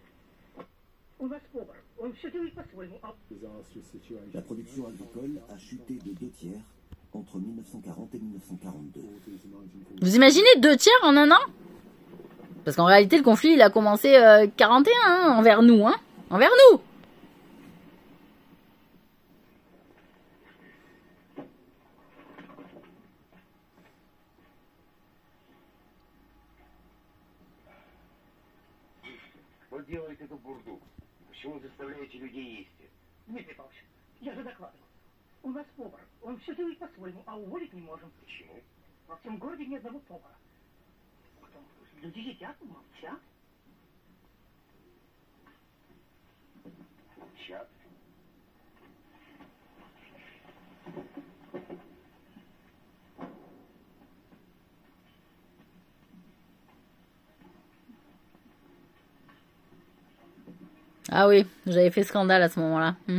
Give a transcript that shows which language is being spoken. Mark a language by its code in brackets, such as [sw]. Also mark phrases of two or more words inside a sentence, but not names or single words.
[fr] La production agricole a chuté de 2 tiers entre 1940 et 1942. Vous imaginez 2 tiers en un an? Parce qu'en réalité, le conflit, il a commencé 41, hein, envers nous, hein. Envers nous. [ru] Вы делаете эту бурду. Почему заставляете людей есть? Дмитрий Павлович, я же докладывал. У нас повар. Он все делает по-своему, а уволить не можем. Почему? Во всем городе ни одного повара. Потом люди едят, молчат. Молчат. [fr] Ah oui, j'avais fait scandale à ce moment-là.